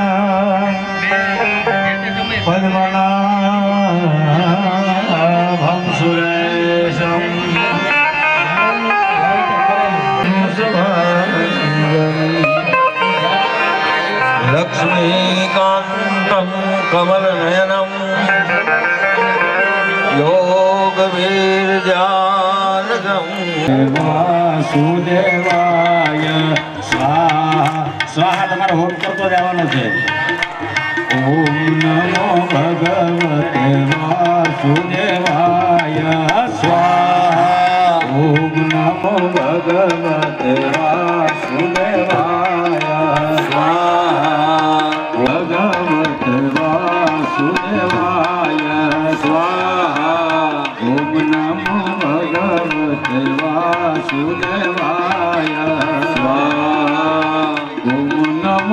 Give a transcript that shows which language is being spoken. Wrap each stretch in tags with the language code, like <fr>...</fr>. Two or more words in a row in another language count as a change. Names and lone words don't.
<sa>पद्मनाभं सुरेशं लक्ष्मीकान्तं कमलनयनं योगवीर्यानगं वासुदेवाय स्वाहा स्वाहा</sa> <gu>તમારે હોમ કરતો જવાનો છે</gu> <sa>ઓમ નમો ભગવતે વાસુદેવાય સ્વાહા ઓમ નમો ભગવતે વાસુદેવાય સ્વાહા ભગવતે વાસુદેવાય સ્વાહા ઓમ નમો ભગવતે વાસુદેવાય સ્વાહા ઓમ નમો</sa>